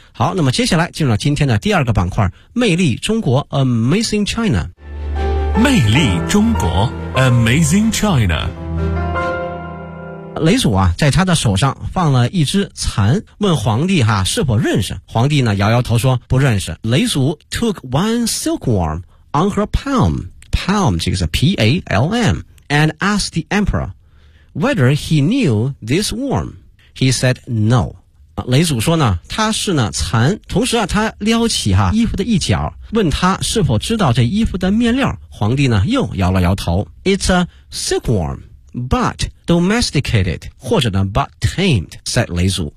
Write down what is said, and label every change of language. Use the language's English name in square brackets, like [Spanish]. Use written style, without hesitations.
[Chinese] 好，那么接下来进入到今天的第二个板块，魅力中国 Amazing China。魅力中国 Amazing China。雷祖啊在他的手上放了一只蚕，问皇帝哈是否认识。皇帝呢摇摇头说不认识。 [English] 雷祖 took one silkworm on her palmPalm, [Chinese] 这个是 [English] P-A-L-M, and asked the emperor whether he knew this worm. He said no. [Chinese] 雷祖说呢，他是呢蚕，同时啊，他撩起哈衣服的一角，问他是否知道这衣服的面料。皇帝呢又摇了摇头。 [English] It's a silkworm, but domesticated, [Chinese] 或者呢 [English] but tamed, said 雷祖。